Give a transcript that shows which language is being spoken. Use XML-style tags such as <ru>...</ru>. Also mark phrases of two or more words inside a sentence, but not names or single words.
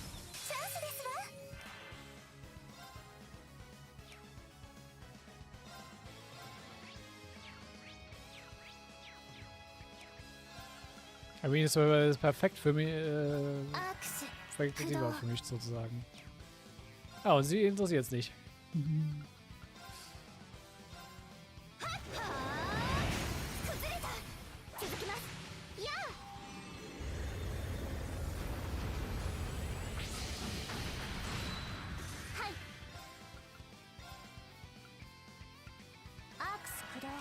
<en>I mean,</en> <de>es ist perfekt für mich,</de> <ja>アクス</ja> <de>perfekt lieber für mich sozusagen. Ah, und sie interessiert es nicht.</de> <ja>崩れた。続きます。いやはい。アークス駆動。はい。</ja>